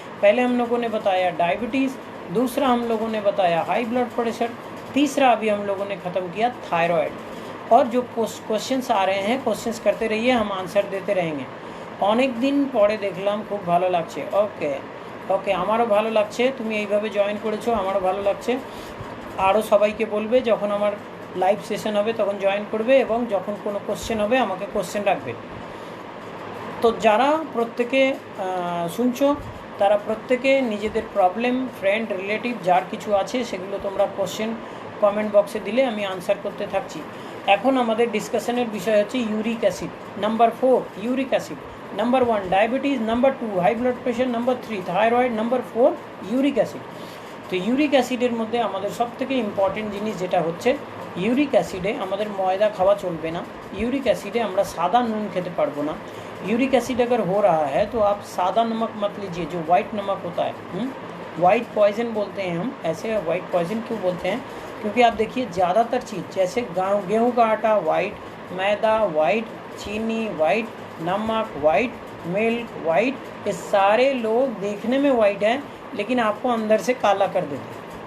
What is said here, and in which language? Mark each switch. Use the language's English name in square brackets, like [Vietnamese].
[Hindi] पहले हम लोगों ने बताया डायबिटीज़, दूसरा हम लोगों ने बताया हाई ब्लड प्रेशर, तीसरा अभी हम लोगों ने ख़त्म किया थायराइड। और जो क्वेश्चंस आ रहे हैं, क्वेश्चंस करते रहिए, हम आंसर देते रहेंगे। [Bangla] अनेक दिन पड़े देखलाम, खूब भालो लागछे। [Hindi] ओके, [Bangla] ওকে, আমারও ভালো লাগছে তুমি এইভাবে জয়েন করেছো, আমারও ভালো লাগছে। আরও সবাইকে বলবে যখন আমার লাইভ সেশন হবে তখন জয়েন করবে, এবং যখন কোনো কোশ্চেন হবে আমাকে কোশ্চেন রাখবে। তো যারা প্রত্যেকে শুনছো তারা প্রত্যেকে নিজেদের প্রবলেম, ফ্রেন্ড, রিলেটিভ যার কিছু আছে সেগুলো তোমরা কোশ্চেন কমেন্ট বক্সে দিলে আমি আনসার করতে থাকছি। এখন আমাদের ডিসকাশনের বিষয় হচ্ছে uric acid. Number 4 uric acid, number 1 diabetes, number 2 high blood pressure, number 3 thyroid, number 4 uric acid. তো ইউরিক অ্যাসিডের মধ্যে আমাদের সবথেকে ইম্পর্টেন্ট জিনিস যেটা হচ্ছে, ইউরিক অ্যাসিডে আমাদের ময়দা খাওয়া চলবে না। ইউरिक एसिड আমরা সাদা নুন খেতে পারবো না। [Hindi] यूरिक एसिड अगर हो रहा है तो आप सादा नमक मत लीजिए, जो वाइट नमक होता है। वाइट पॉइजन बोलते हैं हम। ऐसे वाइट पॉइजन क्यों बोलते हैं? क्योंकि आप देखिए ज़्यादातर चीज़ जैसे गेहूँ का आटा वाइट, मैदा वाइट, चीनी वाइट, नमक वाइट, मिल्क वाइट, ये सारे लोग देखने में वाइट हैं लेकिन आपको अंदर से काला कर देते हैं।